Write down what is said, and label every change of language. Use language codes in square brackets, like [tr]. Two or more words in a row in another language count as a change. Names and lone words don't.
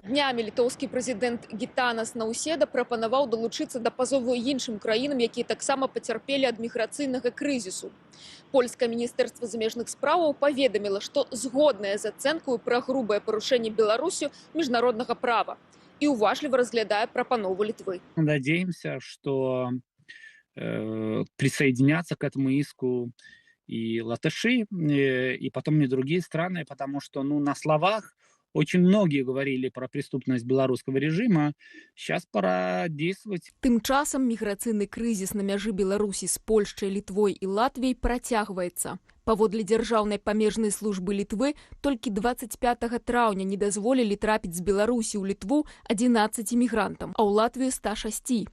[be] Днямі літоўскі прэзідэнт Гітанас Наўседа прапанаваў далучыцца да пазову іншым краінам, якія таксама пацярпелі ад міграцыйнага крызісу. Польскае міністэрства замежных спраўаў паведаміла, што згоднае з ацэнкаю пра грубае парушэнне Беларусю міжнароднага права і уважліва разглядае прапанову Літвы. [ru] Надеемся, что присоединятся к этому иску и латыши, и потом и другие страны, потому что на словах очень многие говорили про преступность белорусского режима. Сейчас пора действовать. [be] Тым часам міграцыйны крызіс на мяжы Беларусі з Польшчай, Літвой і Латвіяй працягваецца. Паводле дзяржаўнай памежнай службы Літвы, толькі 25 траўня не дазволілі трапіць з Беларусі ў Літву 11 мігрантам, а ў Латвію 106.